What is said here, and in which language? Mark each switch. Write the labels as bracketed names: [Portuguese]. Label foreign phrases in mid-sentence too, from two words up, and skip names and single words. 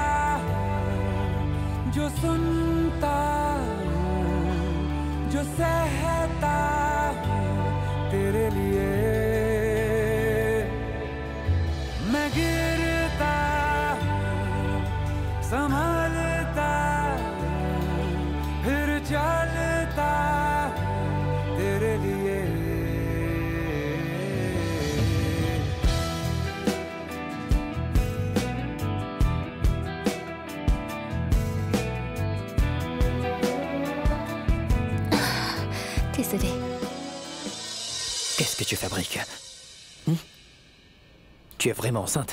[Hindi] हूँ जो सुनता हूँ जो सहता हूँ तेरे लिए मैं गिरता हूँ संभलता हूँ फिर चलता हूँ तेरे लिए [French] Désolée. Qu'est-ce que tu fabriques? Tu es vraiment enceinte?